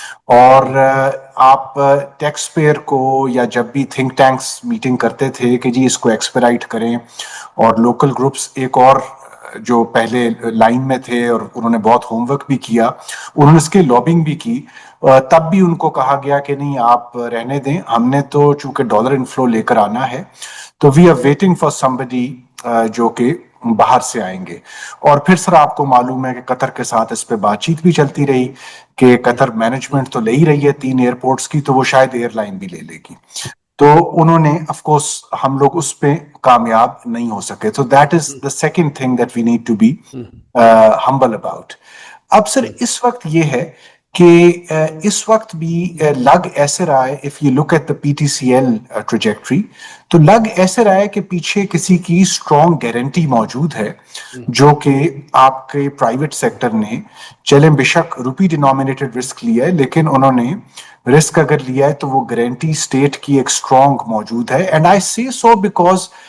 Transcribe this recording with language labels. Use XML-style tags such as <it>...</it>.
<ur>اور آپ tax pair کو یا جب بھی تھنک ٹینکس میٹنگ کرتے تھے کہ جی اس کو ایکسپیرائٹ کریں, اور لوکل گروپس ایک اور جو پہلے لائن میں تھے اور انہوں نے بہت ہوم ورک بھی کیا, انہوں نے اس کی لابنگ بھی کی, تب بھی ان کو کہا گیا کہ نہیں آپ رہنے دیں, ہم نے تو چونکہ ڈالر انفلو لے کر آنا ہے, تو</ur> <en>we are waiting for somebody</en> <ur>جو کہ باہر سے آئیں گے. اور پھر سر آپ کو معلوم ہے کہ قطر کے ساتھ اس پہ بات چیت بھی چلتی رہی کہ قطر مینجمنٹ تو لے ہی رہی ہے 3 ایئرپورٹس کی, تو وہ شاید ایئر لائن بھی لے لے گی. تو انہوں نے آف کورس ہم لوگ اس پہ کامیاب نہیں ہو سکے.</ur> <en>تو that is the second thing that we need to be humble about.</en> <ur>اب سر اس وقت یہ ہے کہ اس وقت بھی لگ ایسے رہا ہے,</ur> <en>if you look at the P T C L trajectory,</en> <ur>تو لگ ایسے رہا ہے کہ پیچھے کسی کی اسٹرانگ گارنٹی موجود ہے, جو کہ آپ کے پرائیویٹ سیکٹر نے, چلیں بے شک روپی ڈینومینیٹڈ رسک لیا ہے, لیکن انہوں نے رسک اگر لیا ہے تو وہ گارنٹی اسٹیٹ کی ایک اسٹرانگ موجود ہے.</ur> <en>and I see so because</en>